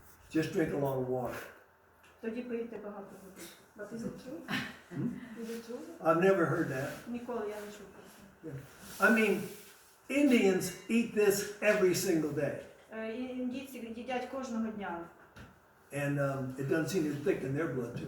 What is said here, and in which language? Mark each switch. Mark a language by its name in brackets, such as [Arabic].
[English] Just drink a lot of water. [Ukrainian] Тоді пийте багато води. [English] But is it true? Is it true? I've never heard that. [Ukrainian] Ніколи я не чув про це. [English] I mean, Indians eat this every single day. [Ukrainian] Індійці їдять кожного дня. [English] And it doesn't seem to thicken their blood too